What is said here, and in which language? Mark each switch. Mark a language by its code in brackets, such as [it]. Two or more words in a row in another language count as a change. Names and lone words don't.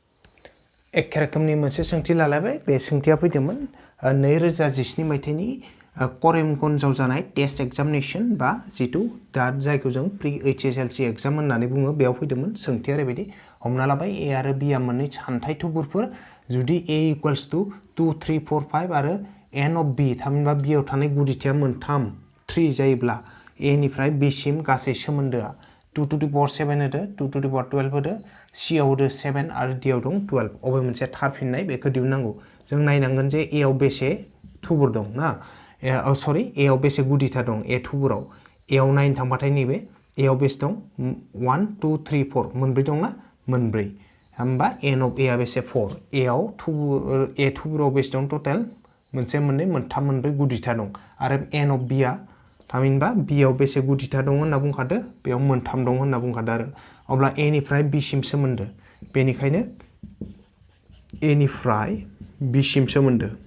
[brx] एखे रोखोमनि मोनसे सोंथि लालायबाय बे सोंथिया फैदोंमोन 2017 मायथाइनि करिमगन्जआव जानाय [en] test examination [brx] बा जितु दा जायखौ जों प्रि HSLC एग्जाम होननानै बुङो बेयाव फैदोंमोन सोंथिया ओरैबायदि हमना लाबाय ए आरो बि आ मोननै सानथाइ थुबुरफोर जुदि a [en] equals to [brx] 2 3 4 5 आरो n of b थामहिनबा b आव थानाय गुदिथिया मोनथाम 3 जायोब्ला a निफ्राय b सिम गासै सोमोन्दोआ 2 to the power 7 होदो 2 to the power 12 होदो c आव होदो 7 आरो d आव दं 12 अबे मोनसे थार फिननाय बेखौ दिहुननांगौ जों नायनांगोन जे a आव बेसे थुबुर दं ना सरि a आव बेसे गुदिथा दं a थुबुराव a आव नायनो थांबाथाय नैबे a आव बेसे दं 1 2 3 4 मोनब्रै दं ना मोनब्रै होमबा n of a आ बेसे 4 a आव a थुबुराव बेसे दं टोटल मोनसे मोननै मोनथाम मोनब्रै गुदिथा दं आरो n of b आ थामहिनबा b आव बेसे गुदिथा दं होनना बुंखादो बेयाव मोनथाम दं होनना बुंखादो आरो अब्ला a निफ्राय b सिम सोमोन्दो बेनिखायनो a निफ्राय b सिम सोमोन्दो